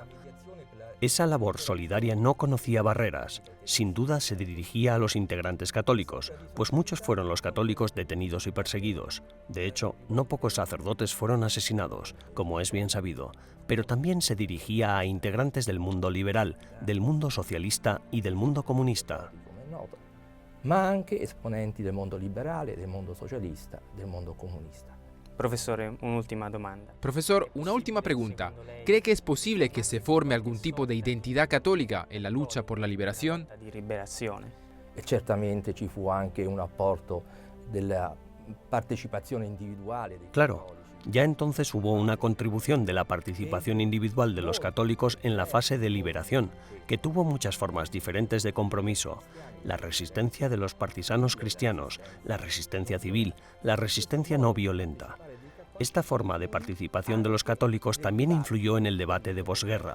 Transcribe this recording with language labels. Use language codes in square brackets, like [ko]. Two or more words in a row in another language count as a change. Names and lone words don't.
[es] Esa labor solidaria no conocía barreras, sin duda se dirigía a los integrantes católicos, pues muchos fueron los católicos detenidos y perseguidos. De hecho, no pocos sacerdotes fueron asesinados, como es bien sabido, pero también se dirigía a integrantes del mundo liberal, del mundo socialista y del mundo comunista. [it] Ma anche esponenti del mondo liberale, del mondo socialista, del mondo comunista. Profesor, un'ultima domanda. [es] Profesor, una última pregunta. ¿Cree que es posible que se forme algún tipo de identidad católica en la lucha por la liberación? [it] E certamente ci fu anche un apporto della partecipazione individuale. [es] Claro, ya entonces hubo una contribución de la participación individual de los católicos en la fase de liberación, que tuvo muchas formas diferentes de compromiso: la resistencia de los partisanos cristianos, la resistencia civil, la resistencia no violenta. Esta forma de participación de los católicos también influyó en el debate de posguerra.